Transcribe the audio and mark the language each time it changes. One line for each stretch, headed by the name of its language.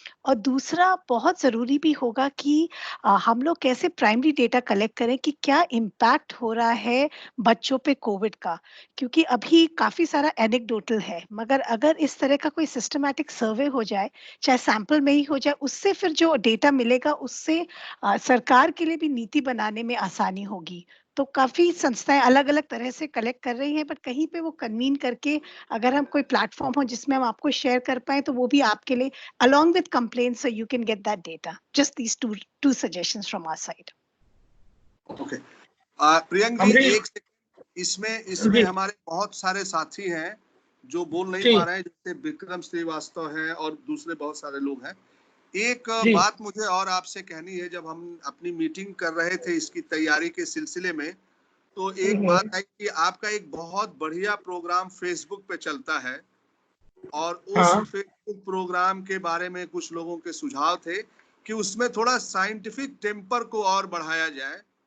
Hindi: और दूसरा बहुत ज़रूरी भी होगा कि हम लोग कैसे प्राइमरी डेटा कलेक्ट करें कि क्या इम्पैक्ट हो रहा है बच्चों पे कोविड का, क्योंकि अभी काफ़ी सारा एनेक्डोटल है, मगर अगर इस तरह का कोई सिस्टमैटिक सर्वे हो जाए, चाहे सैंपल में ही हो जाए, उससे फिर जो डेटा मिलेगा उससे सरकार के लिए भी नीति बनाने में आसानी होगी। तो काफी संस्थाएं अलग अलग तरह से कलेक्ट कर रही हैं, बट कहीं पे वो कन्वीन करके अगर हम कोई प्लेटफॉर्म हो जिसमें हम आपको शेयर कर पाए तो वो भी आपके लिए
English: along with complaints so you can get that data. Just these two suggestions from our side. Okay.
Hindi: Priyank जी एक इसमें हमारे बहुत सारे साथी हैं जो बोल नहीं पा रहे हैं, जैसे विक्रम श्रीवास्तव है और दूसरे बहुत सारे लोग हैं। एक बात मुझे और आपसे कहनी है, जब हम अपनी मीटिंग कर रहे थे इसकी तैयारी के सिलसिले में, तो एक बात है कि आपका एक बहुत बढ़िया प्रोग्राम फेसबुक पे चलता है और उस फेसबुक प्रोग्राम के बारे में कुछ लोगों के सुझाव थे कि उसमें थोड़ा साइंटिफिक टेम्पर को और बढ़ाया जाए।